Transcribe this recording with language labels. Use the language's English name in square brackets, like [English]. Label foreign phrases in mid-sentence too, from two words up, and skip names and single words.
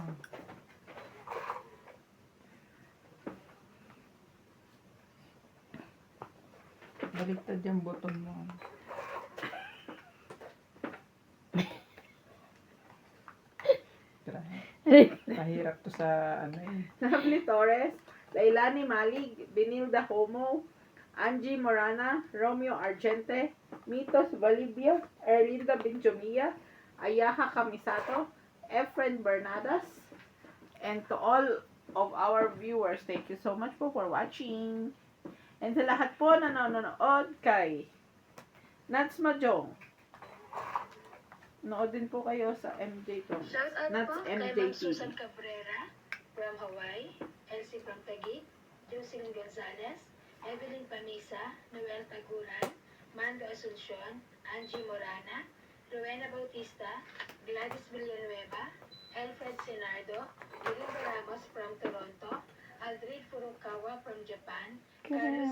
[Filipino] Baliktad yung button mo. Kahirap to sa ano eh. [English] Lovely Torres, Lailani Malig, Benilda Homo, Angie Morana, Romeo Argente, Mitos Valibia, Erlinda Benjumia, Ayaha Kamisato, Efren Bernadas, and to all of our viewers, thank you so much po for watching. [Filipino] And sa lahat po na nanonood kay Nats Majong, nood din po kayo sa MJ to. [English] Shout out Nats [Filipino] po kay MJ Ma'am TV. [English] Susan Cabrera from Hawaii, Elsie from Taguig, Jocelyn Gonzalez, Evelyn Pamisa, Noel Taguran, Mando Asuncion, Angie Morana, Rowena Bautista, Gladys Villanueva, Alfred Senardo, Melinda Ramos from Toronto, Aldrid Furukawa from Japan, Carlos